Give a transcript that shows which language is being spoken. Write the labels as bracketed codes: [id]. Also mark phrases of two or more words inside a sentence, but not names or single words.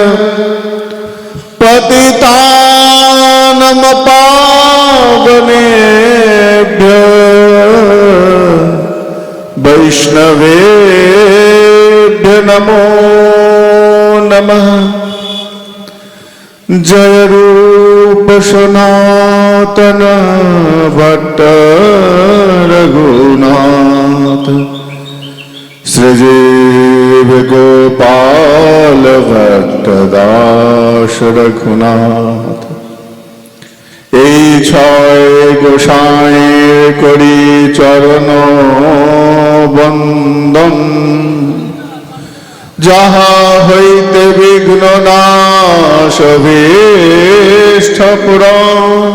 [sa] पतितानां पावनेभ्यो वैष्णवेभ्यो नमो नमः। जय रूप सनातन भट्ट रघुनाथ श्रीजीव गोपाल भट्ट दास रघुनाथ। [bn] এই ছয় গোসাঁয়ের করি চরণ বন্দন, যাহা হইতে বিঘ্ন নাশ অভীষ্ট পূরণ।